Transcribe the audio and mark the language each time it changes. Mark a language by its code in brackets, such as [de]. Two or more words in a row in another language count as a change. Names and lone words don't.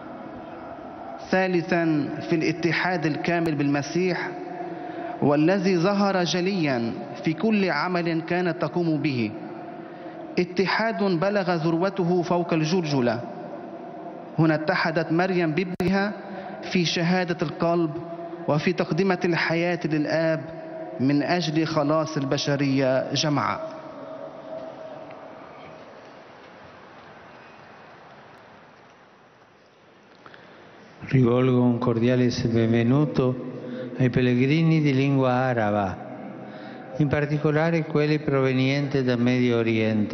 [ar] ثالثا في الاتحاد الكامل بالمسيح، والذي ظهر جليا في كل عمل كانت تقوم به. اتحاد بلغ ذروته فوق الجلجلة. هنا اتحدت مريم بابنها في شهادة القلب وفي تقدمة الحياة للآب من أجل خلاص البشرية جمعاء. [it] Rivolgo un cordiale benvenuto ai pellegrini di lingua araba, in particolare quelli provenienti dal Medio Oriente.